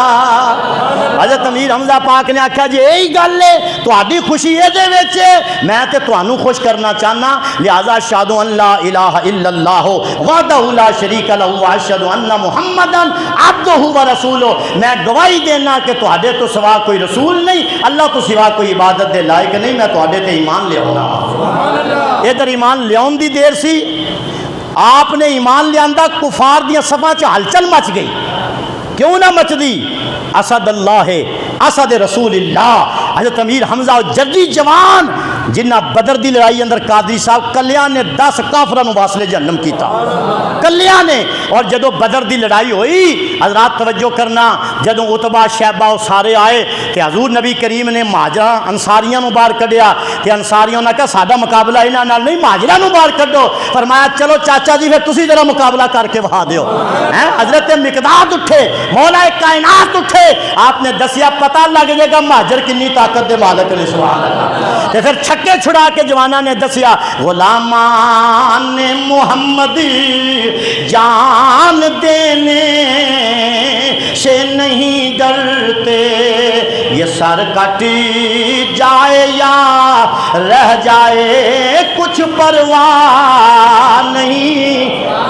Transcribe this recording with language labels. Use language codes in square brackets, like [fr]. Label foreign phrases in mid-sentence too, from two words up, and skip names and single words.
[pa] حضرت امیر حمزہ پاک نے آکھا جی یہی گل ہے تہاڈی خوشی ہے دے وچ، میں تے تانوں خوش کرنا چاہنا، لہذا [ar] اشہد ان لا الہ الا اللہ وحدہ لا شریک لہ واشہد ان محمدا عبدہ ورسولہ، [pa] میں گواہی دینا کہ تہاڈے تو سوا کوئی رسول نہیں، اللہ تو سوا کوئی عبادت دے لائق نہیں، میں تہاڈے تے ایمان لے آؤں۔ ادھر ایمان لے آؤن دی دیر سی، آپ نے ایمان لے آندا کفار دیاں صفاں چ ہلچل مچ گئی، کیوں نہ مچ دی؟ اسد اللہ ہے، اسد رسول اللہ۔ حضرت امیر حمزہ جدی جوان جنہ بدر دی لڑائی اندر قادری صاحب کلیاں نے 10 کافراں نوں واصل جہنم کیتا، کلیاں نے۔ اور جدو بدر دی لڑائی ہوئی حضرات توجہ کرنا، جدو عتبہ شیبہ وہ سارے آئے تے حضور نبی کریم نے مہاجراں انصاریاں نوں باہر کڈیا تے انصاریاں نے کہا ساڈا مقابلہ انہاں نال نہیں، مہاجراں نوں باہر کڈو۔ فرمایا چلو چاچا جی پھر تسی ذرا مقابلہ کر کے وہا دیو۔ حضرت مقداد اٹھے، مولا کائنات اٹھے، آپ نے دسیا پتہ لگ جائے گا مہاجر کنی طاقت دے مالک نے، [ar] سبحان اللہ۔ [pa] تے پھر چھکے چھڑا کے جوانہ نے دسیا [ur] غلامان محمد جان دینے سے نہیں ڈرتے، یہ سر کٹ جائے یا رہ جائے کچھ پرواہ نہیں۔